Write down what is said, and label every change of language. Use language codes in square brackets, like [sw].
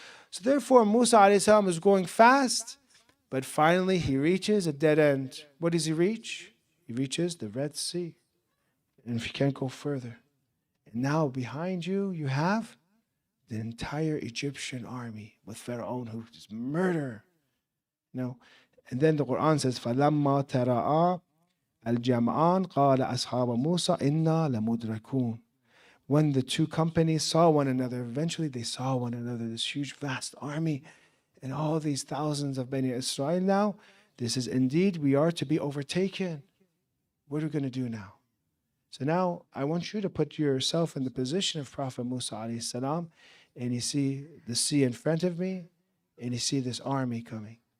[en] So therefore, Musa alayhi salam is going fast, but finally he reaches a dead end. What does he reach? He reaches the Red Sea. And if you can't go further. And now behind you, you have the entire Egyptian army with Pharaoh who is murder. And then the Quran says, [ar] فَلَمَّا تَرَآ الْجَمْعَانِ قَالَ أَصْحَابُ مُوسَى إِنَّا لَمُدْرَكُونَ. [en] When the two companies saw one another, eventually they saw one another, this huge, vast army, and all these thousands of Bani Israel now, this is indeed, we are to be overtaken. What are we going to do now? So now I want you to put yourself in the position of Prophet Musa alayhi salam, and you see the sea in front of me, and you see this army coming.